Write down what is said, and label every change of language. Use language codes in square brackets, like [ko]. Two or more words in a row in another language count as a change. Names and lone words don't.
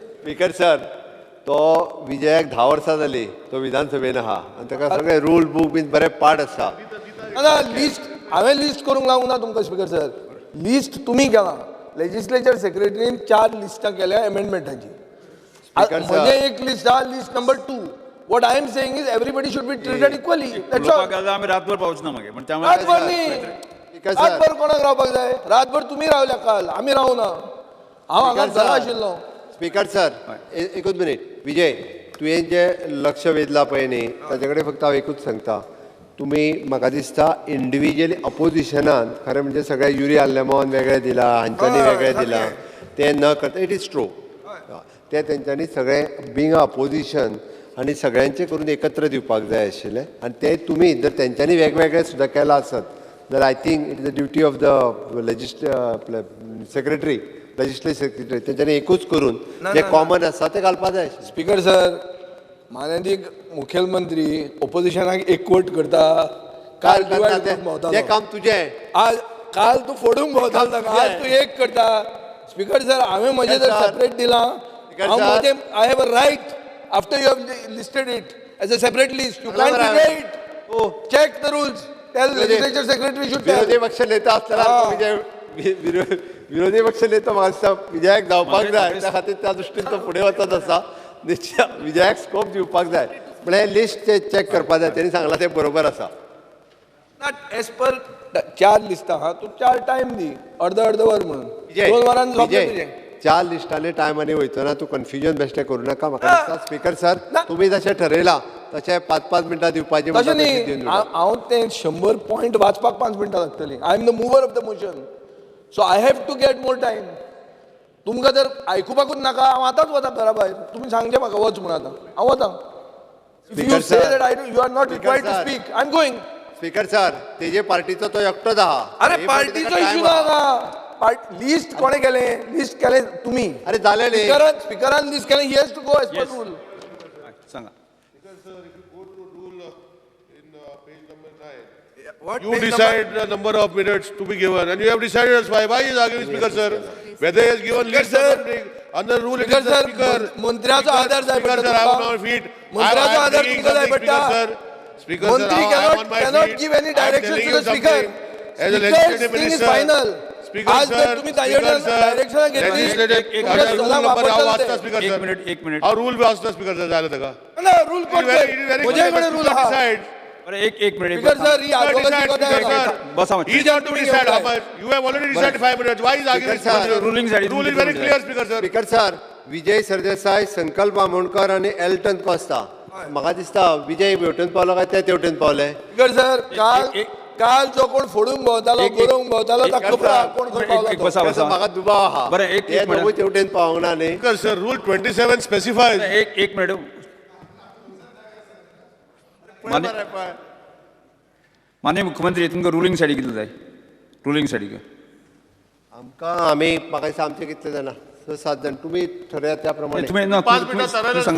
[en] Speaker sir, [kok] तो विजयाक 10 वर्सां जाली, तो विधानसभेन आहा आनी ताका सगळे [en] rule book [kok] बीन बरे पाड आसा. ना लिस्ट हांवें लिस्ट करूंक लावूंक ना तुमकां [en] Speaker sir. [kok] लिस्ट तुमी केला. लेजिस्लेचर सेक्रेटरीन 4 लिस्टां केल्या अमेंडमेंटाची. म्हणजे एक लिस्ट हा [en] list number [kok] 2. [en] What I am saying is everybody should be treated equally. That's all. [kok] आमी रातभर पावच ना मागे. रातभर न्ही, रातभर कोणाक रावपाक जाय? रातभर तुमी रावल्या काल, आमी रावूं ना. हांव हांगा घरा आशिल्लो. [en] Speaker sir, [kok] एकूच मिनिट. विजय, तुवें जे लक्ष वेधलां पळय न्ही, ताचे कडेन फक्त हांव एकूच सांगता. तुम्ही म्हाका दिसता इंडिविज्युअली अपोजिशनान खरें म्हणजे सगळे युरिया लेमॉन वेगळे दिला, हांच्यांनी वेगळे दिला, ते न करता [en] it is true. [kok] ते तेंच्यांनी सगळे [en] being opposition [kok] आनी सगळ्यांचे करून एकत्र दिवपाक जाय आशिल्लें. आनी ते तुमी जर तेंच्यांनी वेगवेगळे सुद्दां केला आसत [en] then I think it is the duty of the secretary, legislative secretary, [kok] तेंच्यांनी एकूच करून जे कॉमन आसा ते घालपा जाय. [en] Speaker sir, [kok] माननीय मुखेलमंत्री ओपोजिशनाक एकवट करता. काल ते काम तुझें. आज काल तू फोडूंक भोंवतालो, आज तू एक करता. [en] Speaker sir, [kok] हांवें म्हजें जर सेपरेट दिलां, [en] I have a right after you have listed it as a separate list. You can't delay it. Check the rules. Tell legislature secretary should tell. [kok] विरोधी पक्ष नेता असताना विरोधी पक्ष नेता म्हाका दिसता विजयाक जावपाक जाय, त्या खातीर त्या दृश्टीन तो फुडें वचत आसा. विजयाक स्कोप दिवपाक जाय, पण हे लिस्ट चेक करपाक जाय. तेणी सांगलां तें बरोबर आसा. Not as per 4 लिस्टा हा, तू 4 टाइम दी, अर्ध वर म्हणून 2 वरांनी सोंपलें तुजें. 4 लिस्टांनी टायमांनी वयतना तू कन्फ्युजन बेश्टें करूं नाका. म्हाका दिसता [en] Speaker sir, [kok] तुमी जशें ठरयलां तशें 5-5 मिनटां दिवपाचें. तशें न्ही, हांव तें 100 पॉयंट वाचपाक 5 मिनटां लागतलीं. [en] I am the mover of the motion, so I have to get more time. [kok] तुमकां जर आयकुपाकूच नाका, हांव आतांच वता घरा भायर. तुमी सांगचें म्हाका वच म्हणून आतां, हांव वता. [en] You say that you are not required to speak, I am going. [kok] स्पीकर सर, तेजे पार्टीचो तो एकटोच आहा. अरे पार्टीचो इशू नाका. लिस्ट कोणे केलें? लिस्ट केलें तुमी. अरे जालें न्ही. स्पीकरान लिस्ट केलें. [en] He has to go as per rule. [kok] सांगा. [en] You decide the number of minutes to be given, and you have decided as why he is arguing, Speaker sir, whether he has given list or something. Under rule, it is the Speaker. [kok] मंत्र्याचो आधार जाय [en] Speaker sir, I am on my feet. [kok] मंत्र्याचो आधार तुमकां जाय पडटा. [en] Speaker sir, I am on my feet. cannot give any directions to the speaker. As a legislative minister, final. Speaker sir, [kok] direction घेतली. [en] rule number [kok] हांव वाचता [en] Speaker sir. [kok] एक मिनिट. हांव rule वाचता [en] Speaker sir, [kok] जालें ताका. ना रूल कोण म्हजे रूल आहा. एक मिनिट. [en] Speaker sir, [kok] ही advocacy करता. बसा. [en] He is not to decide how much. You have already decided 5 minutes. Why is arguing? Ruling side. Rule is very clear, Speaker sir. Speaker sir, [kok] विजय सरदेसाय, संकल्प बामणकर आनी एल्टन कोस्ता. म्हाका दिसता विजय हेवटेन पावलो काय ते तेवटेन पावले. [en] Speaker sir, [kok] काल जो कोण फोडूंक भोंवतालो, गरोवंक भोंवतालो, ताका खबर आहा कोण कोण पावलो. म्हाका दुबाव आहा. बरें, एक दोगूय तेवटेन पावोंक ना न्ही. [en] Speaker sir, Rule 27 specifies. [kok] एक मिनिट. माननीय मुख्यमंत्री, तुमकां रुलींग सायडी कितले जाय? रुलींग सायडीक आमी म्हाका दिसता आमचे कितले जाणा 6-7 जाण. तुमी ठरया त्या प्रमाणे. तुम्ही 5 मिनिटां सांगा.